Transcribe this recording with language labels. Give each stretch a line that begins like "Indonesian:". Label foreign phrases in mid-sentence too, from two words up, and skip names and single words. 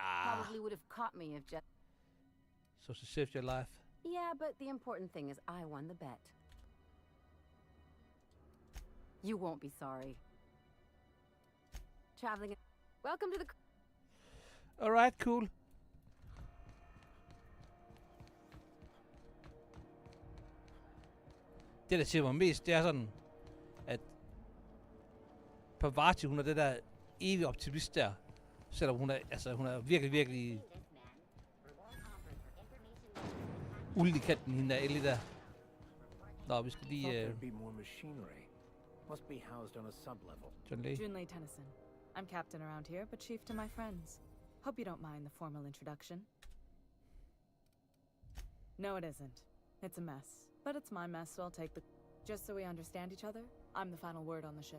English: Probably would have caught me if just... So she saved your life. Yeah, but the important thing is I won the bet. You won't be sorry. Traveling... Welcome to the... Alright, cool.
Danish: Det, der siger mig mest, det er sådan, at Parvati, hun er det der evige optimist der. Selvom hun er virkelig, virkelig uld i kanten, hende der Ellie der. Nå, vi skal lige...
English: Must be housed on a sublevel. Junlei Tennyson. I'm captain around here, but chief to my friends. Hope you don't mind the formal introduction. No, it isn't. It's a mess. But it's my mess, so I'll take the... Just so we understand each other, I'm the final word on the ship.